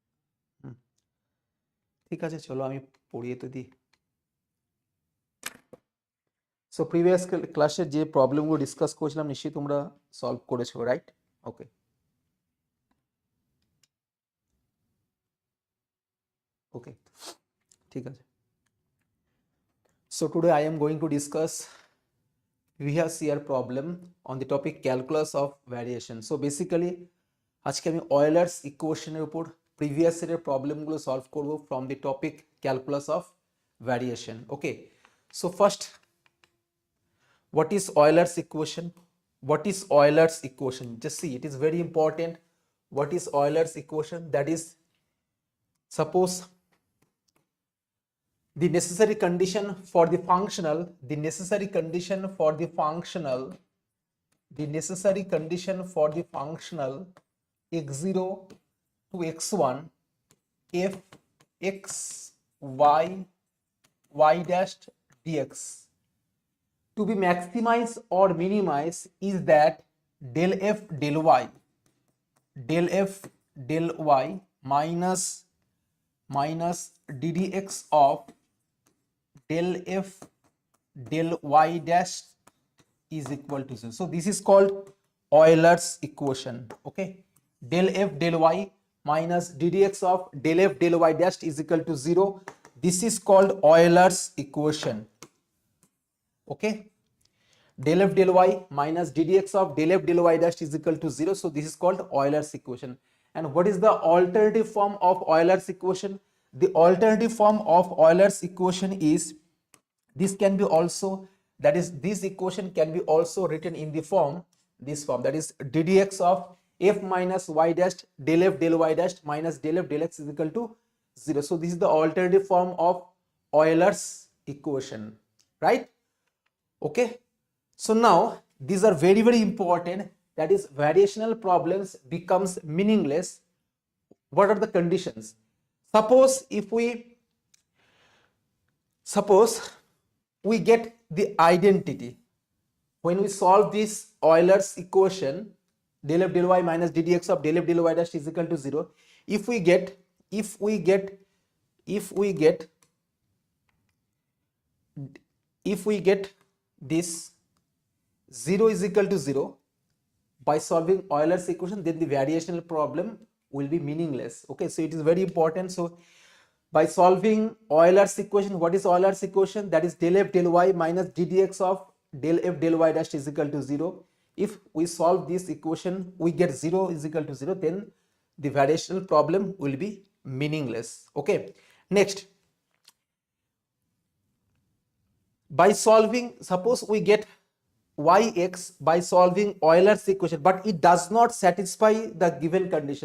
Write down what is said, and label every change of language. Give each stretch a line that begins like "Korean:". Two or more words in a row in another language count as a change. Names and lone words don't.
Bangla: ঠিক আছে, চলো আমি পড়িয়ে তো দিই। সো
English: previous class-er
Bangla: যে প্রবলেমগুলো ডিসকাস করেছিলাম নিশ্চয়ই তোমরা সলভ করেছো, রাইট?
English: okay, okay,
Bangla: ঠিক আছে।
English: So today I am going to discuss CSIR problem on the topic calculus of variation. So basically
Bangla: আজকে আমি Euler's equation এর উপর
English: previous year-er problem-gulo solve
Bangla: করব
English: from the topic calculus of variation. Okay, so first, what is Euler's equation? What is Euler's equation? Just see, it is very important. What is Euler's equation? That is, suppose the necessary condition for the functional, the necessary condition for the functional x0 to x1 f x y y dash dx to be maximized or minimized is that del f del y minus ddx of del f del y dash is equal to 0. So this is called Euler's equation. Okay, del f del y minus ddx of del f del y dash is equal to 0. This is called Euler's equation. Okay, del f del y minus ddx of del f del y dash is equal to 0. So this is called Euler's equation. And what is the alternative form of Euler's equation? The alternative form of Euler's equation is, this can be also, that is, this equation can be also written in the form, this form, that is ddx of f minus y dash del f del y dash minus del f del x is equal to 0. So this is the alternative form of Euler's equation, right? Okay, so now these are very, very important. That is, variational problems becomes meaningless. What are the conditions? Suppose we get the identity when we solve this Euler's equation, del f del y minus ddx of del f del y dash is equal to 0. If we get this 0 is equal to 0 by solving Euler's equation, then the variational problem will be meaningless. Okay, so it is very important. So by solving Euler's equation, what is Euler's equation? That is del f del y minus ddx of del f del y dash is equal to 0. If we solve this equation, we get 0 is equal to 0, then the variational problem will be meaningless. Okay, next, by solving, suppose we get yx by solving Euler's equation, but it does not satisfy the given condition.